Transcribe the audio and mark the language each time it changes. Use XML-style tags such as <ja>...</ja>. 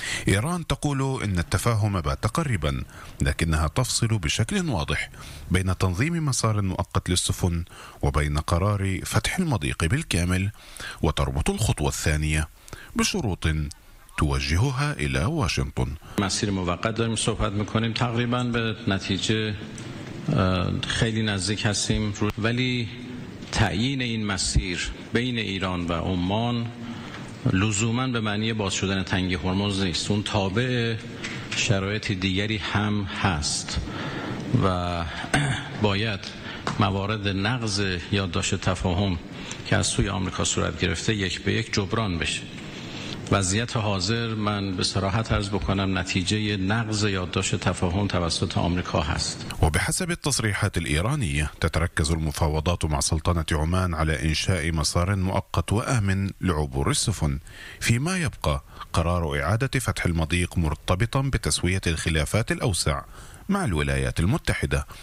<ar>إيران تقول إن التفاهم بات قريبا، لكنها تفصل بشكل واضح بين تنظيم مسار مؤقت للسفن وبين قرار فتح المضيق بالكامل، وتربط الخطوة الثانية بشروط توجهها إلى واشنطن.</ar> <fa>مسير موقت داریم صحبت میکنیم تقریبا به نتیجه خیلی نزدیک هستیم، ولی تعیین این مسیر بین ایران و عمان لزوما به معنی باز شدن تنگه هرمز نیست، اون تابع شرایط دیگری هم هست و باید موارد نقض یادداشت تفاهم که از سوی آمریکا صورت گرفته یک به یک جبران بشه. وضعیت حاضر من به صراحت عرض بکنم نتیجه نقض یادداشت تفاهم توسط آمریکا هست.</fa> <ar>و به حسب التصريحات الإيرانية تتركز المفاوضات مع سلطنة عمان على إنشاء مسار مؤقت وآمن لعبور السفن. فيما يبقى قرار إعادة فتح المضيق مرتبطا بتسوية الخلافات الأوسع مع الولايات المتحدة.</ar>